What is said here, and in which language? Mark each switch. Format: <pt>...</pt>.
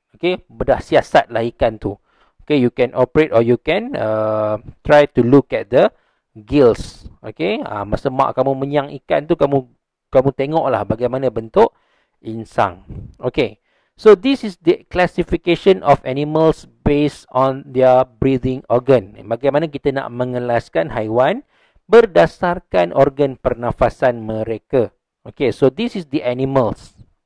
<en>Okay,</en> <ms>bedah siasat lah ikan tu.</ms> <en>Okay, you can operate or you can try to look at the gills.</en> <ms>Okay, masa mak kamu menyang ikan tu, kamu tengoklah bagaimana bentuk insang.</ms> <en>Okay, so this is the classification of animals based on their breathing organ.</en> <ms>Bagaimana kita nak mengelaskan haiwan berdasarkan organ pernafasan mereka.</ms> <en>Okay, so this is the animals.</en>